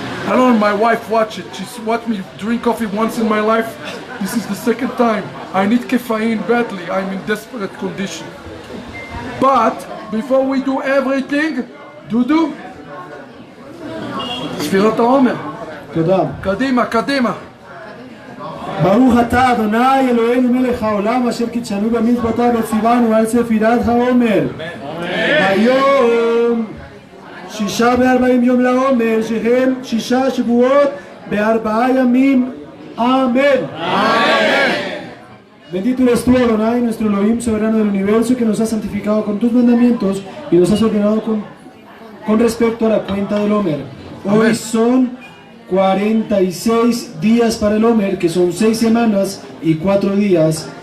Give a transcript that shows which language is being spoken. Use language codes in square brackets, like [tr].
[en] I don't know, my wife watched it. She's watched me drink coffee once in my life. This is the second time. I need caffeine badly. I'm in desperate condition. But before we do everything, Dudu, ספירת העומר. [he] תודה. קדימה, קדימה. ברוך אתה אדוני אלוהינו מלך העולם אשר קידשנו במצוותיו וציוונו על ספירת העומר. היום 46 יום לעומר שהם 6 שבועות ב4 ימים. [es] Amén. Bendito eres tú, Adonai, nuestro Elohim, soberano del universo, que nos has santificado con tus mandamientos y nos has ordenado con respecto a la cuenta del Homer. Hoy son 46 días para el Homer, que son 6 semanas y 4 días.